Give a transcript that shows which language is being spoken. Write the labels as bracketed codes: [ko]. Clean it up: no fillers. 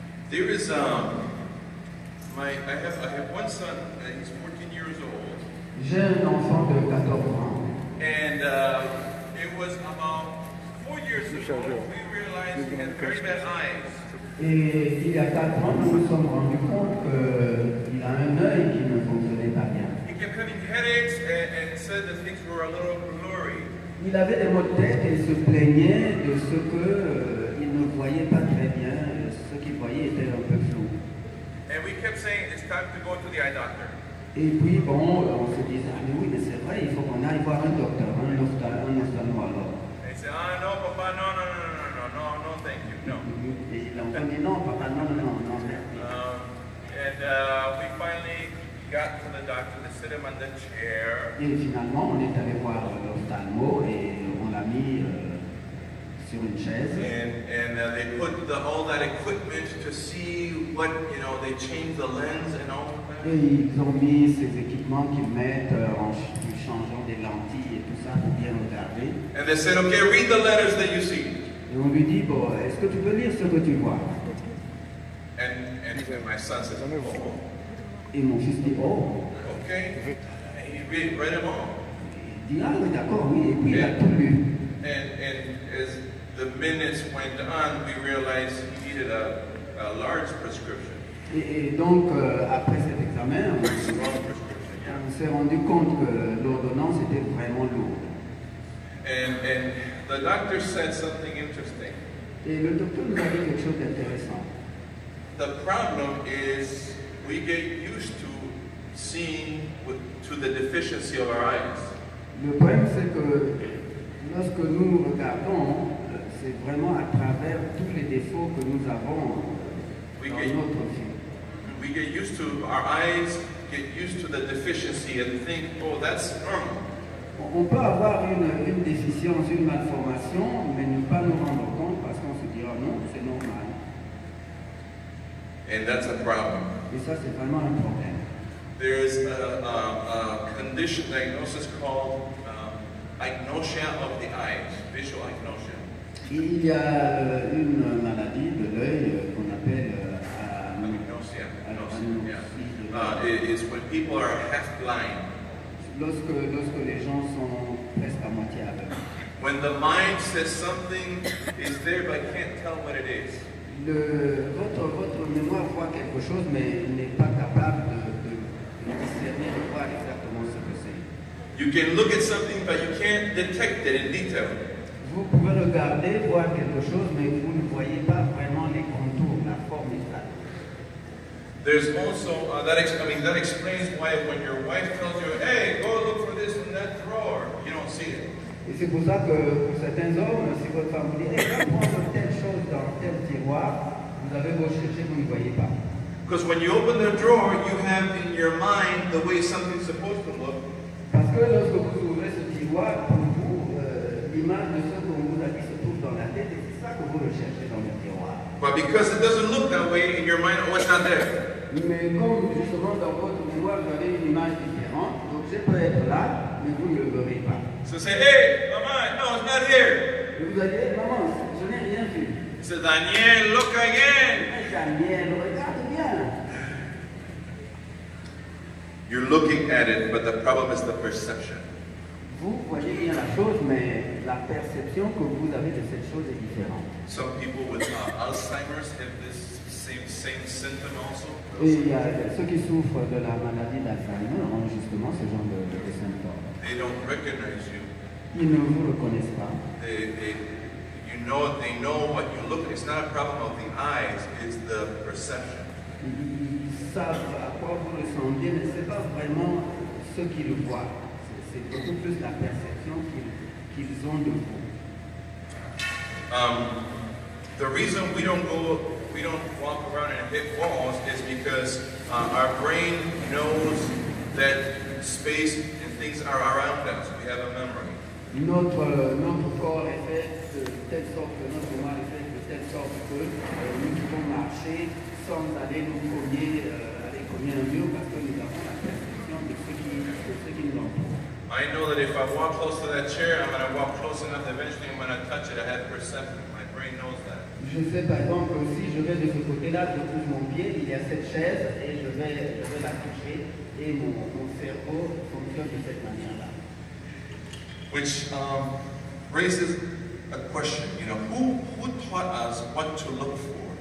[en] There is I have one son, he's 14 years old. [fr] J'ai un enfant de 14 ans. [en] And it was about 4 years ago we realized he had very bad eyes. [fr] Et il y a 4 ans, nous nous sommes rendus compte qu'il a un œil qui ne fonctionnait pas bien. [en] He kept having headaches and said that things were a little blurry. [fr] Il avait des maux de tête et il se plaignait de ce qu'il ne voyait pas très bien, ce qu'il voyait était un peu flou. [en] And we kept saying it's time to go to the eye doctor. [fr] Et puis bon, on se disait, ah mais oui, mais c'est vrai, il faut qu'on aille voir un docteur, un ophtalmologue. [en] And he said, no, Papa, no, thank you, no. [fr] Et l'enfant dit, non, papa, non, merci. [en] And we finally got to the doctor to sit him on the chair. [fr] Et finalement, on est allé voir l'ophtalmo et on l'a mis sur une chaise. [en] And they put all that equipment to see what, they changed the lens and all of that. [fr] Et ils ont mis ces équipements qu'ils mettent en changeant des lentilles et tout ça pour bien regarder. [en] And they said, okay, read the letters that you see. [fr] Et on lui dit, bon, est-ce que tu peux lire ce que tu vois? [en] And my son says, oh. [fr] Et mon fils dit, oh. [en] Okay. And he read them all. [fr] Il dit, ah oui, d'accord, oui. Et puis il a tout lu. [en] And as the minutes went on, we realized he needed a large prescription. [fr] Et donc, après cet examen, on s'est rendu compte que l'ordonnance était vraiment lourde. [en] And the doctor said something interesting. [fr] Et le docteur nous a dit quelque chose d'intéressant. [en] The problem is we get used to seeing to the deficiency of our eyes. [fr] Le problème, c'est que lorsque nous regardons, c'est vraiment à travers tous les défauts que nous avons dans notre vie. [en] we get used to, our eyes get used to the deficiency and think, oh, that's normal. [fr] On peut avoir une déficience, une malformation, mais ne pas nous rendre compte parce qu'on se dira non, c'est normal. [en] And that's a problem. [fr] Et ça, c'est vraiment un problème. [en] There's a condition, diagnosis called agnosia of the eyes, visual agnosia. [fr] Il y a une maladie de l'œil qu'on appelle [en] Agnosia. [fr] anoxie de l'œil. [en] It is when people are half blind. [fr] Lorsque les gens sont presque à moitié aveugles. [en] When the mind says something is there but can't tell what it is. [fr] Votre mémoire voit quelque chose mais n'est pas capable de discerner, de voir exactement ce que c'est. [en] You can look at something but you can't detect it in detail. [fr] Vous pouvez regarder, voir quelque chose, mais vous ne voyez pas vraiment les contours, la forme exacte. [en] There's also, that explains why when your wife tells you, hey, go look for this in that drawer, you don't see it. [fr] Et c'est pour ça que pour certains hommes, si votre femme vous dit, hey, va prendre telle chose dans tel tiroir, vous avez beau chercher, vous ne voyez pas. [en] Because when you open the drawer, you have in your mind the way something's supposed to look. [fr] Parce que lorsque vous ouvrez ce tiroir, pour vous, l'image de ce qu'on vous a dit se trouve dans la tête, et c'est ça que vous recherchez dans le tiroir. [en] But because it doesn't look that way in your mind, oh, it's not there. [fr] Mais comme justement dans votre mémoire, vous avez une image différente, l'objet peut être là, mais vous ne le verrez pas. [en] So say, hey, Mama, no, it's not here. [fr] Et vous allez dire, maman, je n'ai rien vu. [en] He says, Daniel, look again. [fr] Mais Daniel, regarde bien. [en] You're looking at it, but the problem is the perception. [fr] Vous voyez bien la chose, mais la perception que vous avez de cette chose est différente. [en] Some people with Alzheimer's have this same symptom also. [fr] Et il y a ceux qui souffrent de la maladie d'Alzheimer ont justement ce genre de symptômes. [en] They don't recognize you. [fr] Ils ne vous reconnaissent pas. [en] They know what you look at. It's not a problem of the eyes, it's the perception. [fr] Ils savent à quoi vous ressemblez, mais ce n'est pas vraiment ce qu'ils voient. C'est beaucoup plus la perception qu'ils ont de vous. [en] The reason we don't walk around and hit walls is because our brain knows that space and things are around us. We have a memory. [fr] Notre corps est fait de telle sorte que notre mémoire est faite de telle sorte que nous pouvons marcher sans aller nous cogner un mur parce que nous avons la perception de ce qui nous entoure. [en] I know that if I walk close to that chair, I'm going to walk close enough eventually when I touch it, I have perception. My brain knows that. [fr] Je sais par exemple que si je vais de ce côté-là, je pousse mon pied, il y a cette chaise et je vais la toucher et mon cerveau fonctionne de cette manière-là. [en] Which raises a question, who taught us what to look for?